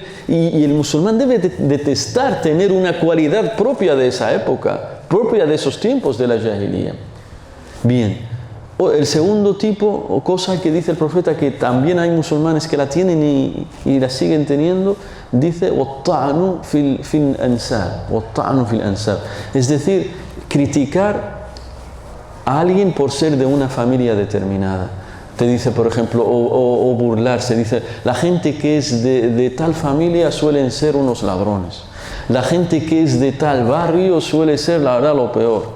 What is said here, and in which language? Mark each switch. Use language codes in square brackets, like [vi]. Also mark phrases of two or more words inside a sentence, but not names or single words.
[es] Y el musulmán debe detestar tener una cualidad propia de esa época, propia de esos tiempos de la jahiliya. Bien, el segundo tipo o cosa que dice el profeta, que también hay musulmanes que la tienen y la siguen teniendo, dice [ar] وَالطَّعْنُ فِي الْأَنْسَابِ. [es] Es decir, criticar a alguien por ser de una familia determinada. Te dice, por ejemplo, o burlarse, dice, la gente que es de tal familia suelen ser unos ladrones. La gente que es de tal barrio suele ser, la verdad, lo peor.